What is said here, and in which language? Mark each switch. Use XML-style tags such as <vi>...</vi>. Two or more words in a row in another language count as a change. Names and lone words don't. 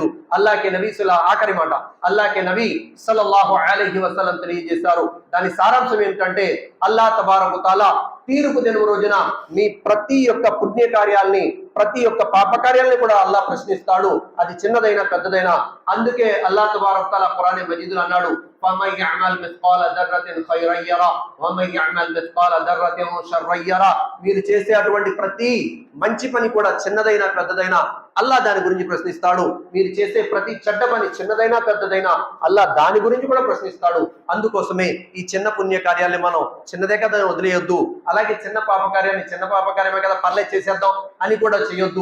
<ur>اللہ کے نبی</ur> <te>ఆఖరి మాట</te> <ur>اللہ کے نبی</ur> <ar>صلى الله عليه وسلم</ar> <te>తెలియజేశారు. దాని సారాంశం ఏమిటంటే,</te> <ar>الله تبارك وتعالى</ar> <te>తీర్పు దినం రోజున మీ ప్రతి ఒక్క పుణ్య కార్యాల్ని, ప్రతి ఒక్క పాప కార్యాలని కూడా అల్లాహ్ ప్రశ్నిస్తాడు, అది చిన్నదైనా పెద్దదైనా. అందుకే</te> <ar>الله تبارك وتعالى</ar> <te>ఖురాన్ మజీదులో అన్నాడు,</te> <ar>فَمَن يَعْمَلْ مِثْقَالَ ذَرَّةٍ خَيْرًا يَرَهُ وَمَن يَعْمَلْ مِثْقَالَ ذَرَّةٍ شَرًّا يَرَهُ.</ar> <te>మీరు చేసే అటువంటి ప్రతి మంచి పని కూడా చిన్నదైనా పెద్దదైనా అల్లాహ్ దాని గురించి ప్రశ్నిస్తాడు. మీరు చేసే ప్రతి చెడ్డ పని చిన్నదైనా పెద్దదైనా అల్లాహ్ దాని గురించి కూడా ప్రశ్నిస్తాడు. అందుకోసమే ఈ చిన్న పుణ్య కార్యాన్ని మనం చిన్నదే కదా వదిలేయొద్దు, అలాగే చిన్న పాప కార్యాన్ని చిన్న పాప కార్యమే కదా పర్లేదు చేసేద్దాం అని కూడా చేయొద్దు.</te>